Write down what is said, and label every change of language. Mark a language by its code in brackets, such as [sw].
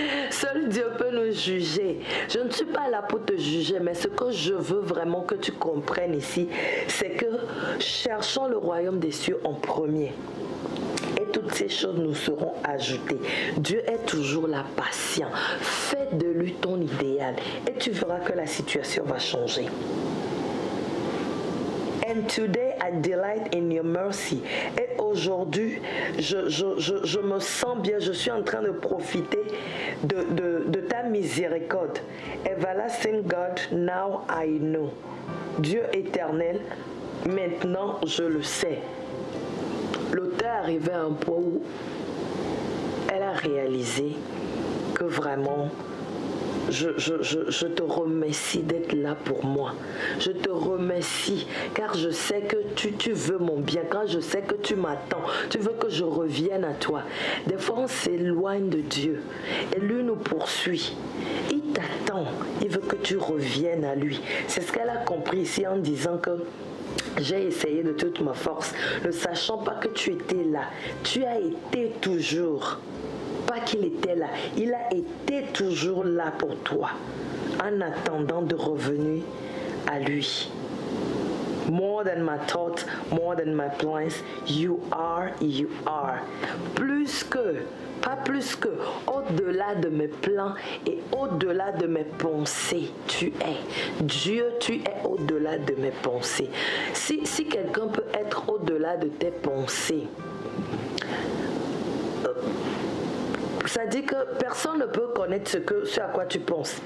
[fr] Seul Dieu peut nous juger. Je ne suis pas là pour te juger, mais ce que je veux vraiment que tu comprennes ici, c'est que cherchons le royaume des cieux en premier. Et toutes ces choses nous seront ajoutées. Dieu est toujours là, patient. Fais de lui ton idéal et tu verras que la situation va changer. [en] And today I delight in your mercy. [fr] Et aujourd'hui, je me sens bien, je suis en train de profiter de ta miséricorde. [en] Everlasting God, now I know. [fr] Dieu éternel, maintenant je le sais. L'auteur est arrivé à un point où elle a réalisé que vraiment, je te remercie d'être là pour moi. Je te remercie car je sais que tu veux mon bien, car je sais que tu m'attends. Tu veux que je revienne à toi. Des fois, on s'éloigne de Dieu et lui nous poursuit. Il t'attend. Il veut que tu reviennes à lui. C'est ce qu'elle a compris ici en disant que j'ai essayé de toute ma force, ne sachant pas que tu étais là. Tu as été toujours. Pas qu'il était là, il a été toujours là pour toi, en attendant de revenir à lui. [en] More than my thoughts, more than my plans, you are. [fr] Plus que, pas plus que, au-delà de mes plans et au-delà de mes pensées, tu es. Dieu, tu es au-delà de mes pensées. Si quelqu'un peut être au-delà de tes pensées, ça dit que personne ne peut connaître ce à quoi tu penses.